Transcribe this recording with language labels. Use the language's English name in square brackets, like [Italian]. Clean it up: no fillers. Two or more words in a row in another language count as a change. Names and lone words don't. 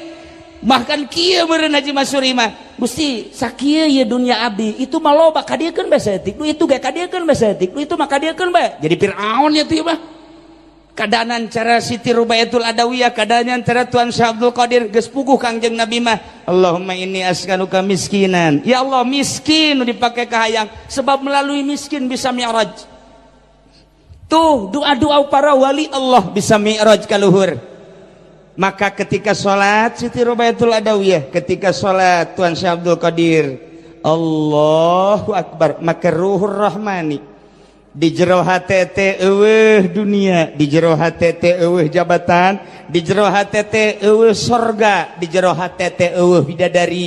[Sundanese] Bahkan kieu meureun Haji Masuri mah Gusti sakieu ieu dunia abdi itu mah loba kadiekeun bae saeutik nu itu ge kadiekeun bae saeutik nu itu mah kadiekeun bae. Jadi Firaun nya teh mah. Kadaanan cara Siti Rubaiatul Adawiyah, kadaanan cara Tuan Syabdul Qadir geus puguh Kangjeng Nabi mah [Arabic] اللهم إني أسألك مسكينا. [Sundanese] Ya Allah miskin nu dipake ka hayang sebab melalui miskin bisa mi'raj. Tuh doa-doa para wali Allah bisa mi'raj ka luhur. [Indonesian] Maka ketika sholat [Sundanese] Siti Rubaiatul Adawiyah, [Indonesian] ketika sholat [Sundanese] Tuan Syabdul Qadir [Arabic] الله أكبر, [Sundanese] maka [Arabic] روح الرحماني [Sundanese] di jero hate teh eueuh dunia, di jero hate teh eueuh jabatan, di jero hate teh eueuh sorga, di jero hate teh eueuh bidadari.